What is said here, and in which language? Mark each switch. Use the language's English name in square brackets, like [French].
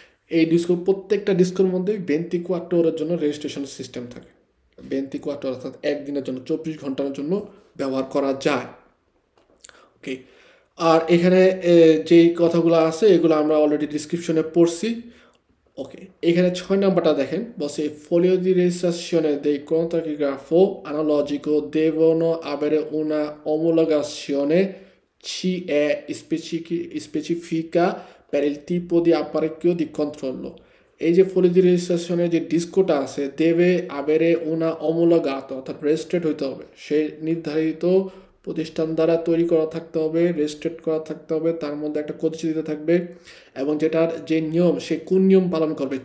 [Bangla] এই ডিস্কো প্রত্যেকটা ডিস্কোর মধ্যে 24 ওরের জন্য রেজিস্ট্রেশন সিস্টেম থাকে। 24 অর্থাৎ একদিনের জন্য, 24 ঘন্টার জন্য ব্যবহার করা যায়। ওকে, আর এখানে যেই কথাগুলো আছে এগুলো আমরা অলরেডি ডিসক্রিপশনে পড়ছি। ওকে, এখানে 6 নাম্বারটা দেখেন, বসে [Italian] folio di registrazione dei contrografo analogico devono avere una omologazione CE specifica per il tipo di apparecchio di controllo. [Bangla] এই যে [Italian] folio di registrazione [Bangla] যে ডিস্কোটা আছে [Italian] deve avere una omologato, [Bangla] অর্থাৎ রেজিস্ট্রেড হইতে হবে, সে নির্ধারিত প্রতিষ্ঠান দ্বারা তৈরি করা থাকতে হবে, রেজিস্ট্রেড করা থাকতে হবে, তার মধ্যে একটা কোড দিতে থাকবে, এবং যেটার যে নিয়ম সে কোন নিয়ম পালন করবে।